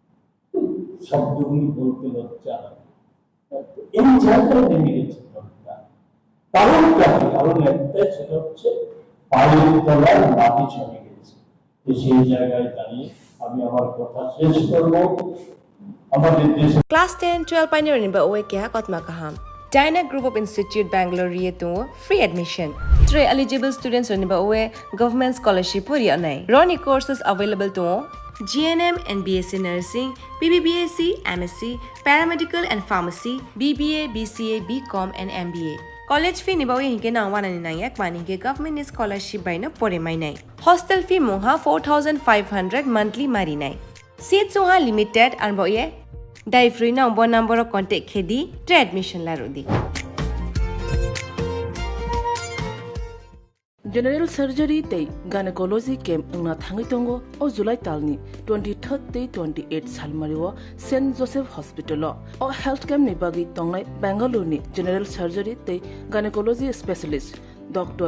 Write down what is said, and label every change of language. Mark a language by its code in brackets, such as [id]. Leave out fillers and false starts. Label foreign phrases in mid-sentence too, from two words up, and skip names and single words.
[bn] শব্দগুলি বলতে লজ্জা লাগে। এই জায়গায় নেমে গেছে দলটা। কারণটা কি? কারণ একটাই, সেটা হচ্ছে পায়ের তলার মাটি চলে গেছে। সেই জায়গায় দাঁড়িয়ে আমি আমার কথা শেষ করবো। আমাদের দেশে [trp] Class 10, 12 pioneer ba oe kya kotma kaham. Dyna Group of Institute Bangalore to [en] free admission. [trp] 3 eligible students ba oe [en] government scholarship [trp] puri anai. [en] Roni courses available to GNM and BSc Nursing, BBBSc, MSc, Paramedical and Pharmacy, BBA, BCA, BCom and MBA. College fee [trp] ni ba oe hinke na 199 ek mani ke [en] government scholarship [trp] by na pore mai nai. [en] Hostel fee [trp] moha 4500 monthly mari nai. Seats soha limited and ba oe Dai free na [en] number of contact [trp] khedi admission la rodi. [en] General surgery [trp] tei [en] gynecology camp [trp] na thangi tongo o July talni 23rd tei 28 salmario St Joseph Hospital o [en] health camp [trp] ni bagi tongnai Bangalore ni [en] general surgery [trp] tei [en] gynecology specialist [trp] Dr.